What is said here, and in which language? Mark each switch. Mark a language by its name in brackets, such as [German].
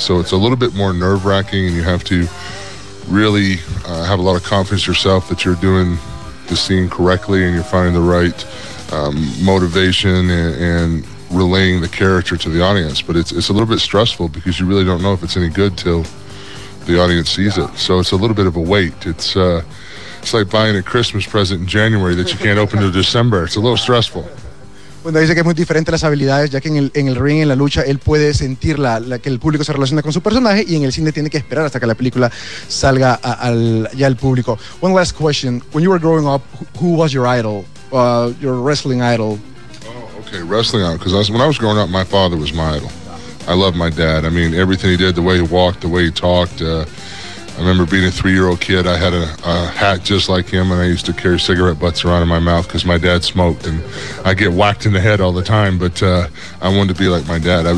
[English] So it's a little bit more nerve-wracking, and you have to really have a lot of confidence yourself that you're doing the scene correctly and you're finding the right motivation and relaying the character to the audience. But it's a little bit stressful because you really don't know if it's any good till the audience sees it. So it's a little bit of a wait. It's like buying a Christmas present in January that you can't open till December. It's a little stressful. [Spanish] Bueno, dice que es muy diferente las habilidades, ya que en el ring, en la lucha, él puede sentir la que el público se relaciona con su personaje, y en el cine tiene que esperar hasta que la película salga al público. [English] One last question. When you were growing up, who was your idol, your wrestling idol? Oh, okay, wrestling idol. Because when I was growing up, my father was my idol. I loved my dad. I mean, everything he did, the way he walked, the way he talked. I remember being a 3-year-old kid, I had a hat just like him, and I used to carry cigarette butts around in my mouth because my dad smoked, and I get whacked in the head all the time, but I wanted to be like my dad.